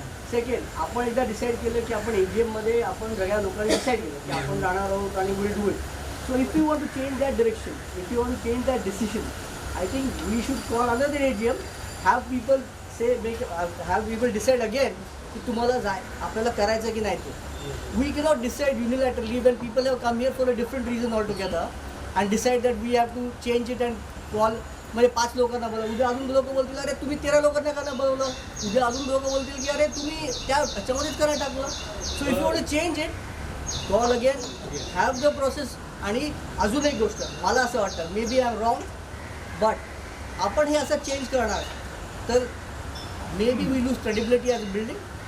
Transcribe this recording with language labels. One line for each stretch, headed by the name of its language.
Marathi: Second आपण एकदा decide केलं की आपण AGM मध्ये आपण सगळ्या लोकांनी डिसाईड केलं की आपण जाणार आहोत आणि
English: Will do it. So if you want to change that direction, if you want to change that decision, I think we should call another AGM, have people have people decide again
Marathi: की तुम्हाला आपल्याला करायचं की नाही ते.
English: We cannot decide unilaterally when people have come here for a different reason altogether and decide that we have to change it and call.
Marathi: म्हणजे 5 लोकांना बोला, उद्या अजून लोक बोलतील अरे तुम्ही 13 लोकांना का नाही बोलवलं, उद्या अजून लोक बोलतील की अरे तुम्ही त्याच्यामध्येच करायला टाकलं.
English: So if you want to change it, call again, have the process.
Marathi: आणि अजून एक गोष्ट मला असं वाटतं,
English: maybe I am wrong, but
Marathi: आपण हे असं चेंज करणार तर
English: Maybe we lose credibility as a building.